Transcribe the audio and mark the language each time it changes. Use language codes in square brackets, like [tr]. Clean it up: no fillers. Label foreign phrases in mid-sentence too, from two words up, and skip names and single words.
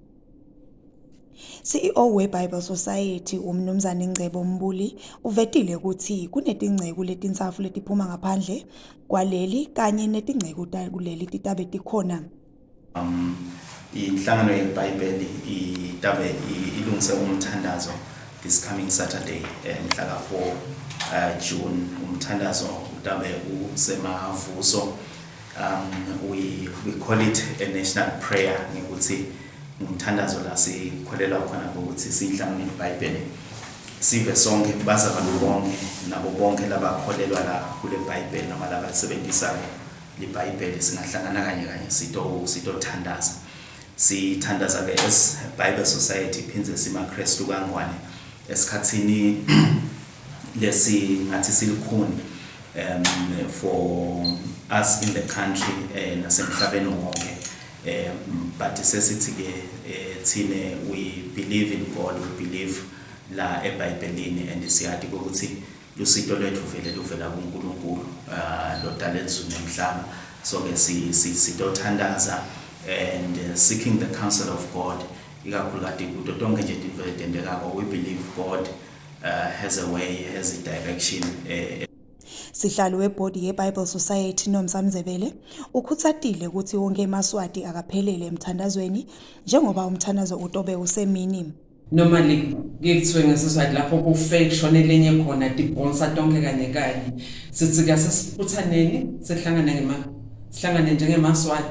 [ss] CEO weBible Society umnumzane Ngcebo Mbuli uvetile ukuthi kunetingceku letinsafu letiphuma ngaphandle kwaleli kanye netingceku kuleli titabe tikhona. Inhlangano yeBhayibheli itabe ilungise umthandazo [en] this coming Saturday [ss] mhla ka4 June. Umthandazo utabe usemavuso. [en] We call it a national prayer [ss] ngikuthi umthandazo la sikholelwa khona ukuthi sinhlangane neBhayibheli sive sonke baza abantu bonke nabo bonke labakholelwa la kule Bhayibheli noma labasebenzisa iBhayibheli singahlangana kanye sitothandaza. Sithandaza ke as Bible Society phinze simaKristu kaNgwane esikhathini lesi ngathi silikhuni [en] for us in the country [ss] nasemhlabeni wonke. But sesithi ke thine [en] we believe in God, we believe [ss] la eBhayibhelini and siyati ukuthi lusito lwethu vele luvela kuNkulunkulu lodala izulu nemhlaba. So ke sitothandaza and [en] seeking the counsel of God. We believe God has a way, has a direction. [ss] Sihlalo webhodi yeBible Society noMsamzebele ukhuthatile ukuthi wonke eMaswati akaphelele emthandazweni njengoba umthandazo utobe usemini. Normally ngikuthiwe ngesizathu lapho kufe kushonele enye khona dibonsa tonke kanye kanye sithi ke sesibuthaneni sihlangane njengeMaswati.